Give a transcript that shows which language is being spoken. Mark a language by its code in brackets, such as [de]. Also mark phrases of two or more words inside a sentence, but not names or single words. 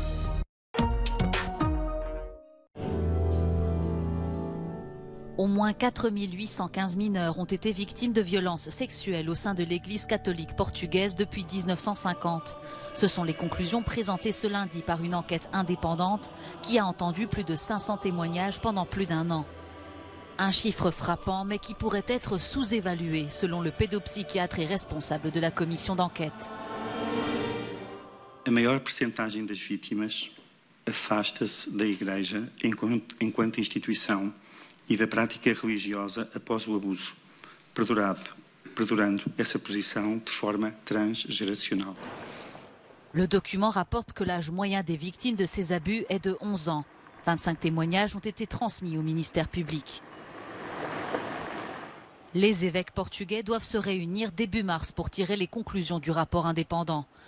[fr] Au moins 4815 mineurs ont été victimes de violences sexuelles au sein de l'Église catholique portugaise depuis 1950. Ce sont les conclusions présentées ce lundi par une enquête indépendante qui a entendu plus de 500 témoignages pendant plus d'un an. Un chiffre frappant mais qui pourrait être sous-évalué selon le pédopsychiatre et responsable de la commission d'enquête. [pt] A maior percentagem das vítimas afasta-se da Igreja enquanto instituição e da prática religiosa após o abuso, perdurando essa posição de forma transgeracional. [fr] Le document rapporte que l'âge moyen des victimes de ces abus est de 11 ans. 25 témoignages ont été transmis au ministère public. Les évêques portugais doivent se réunir début mars pour tirer les conclusions du rapport indépendant.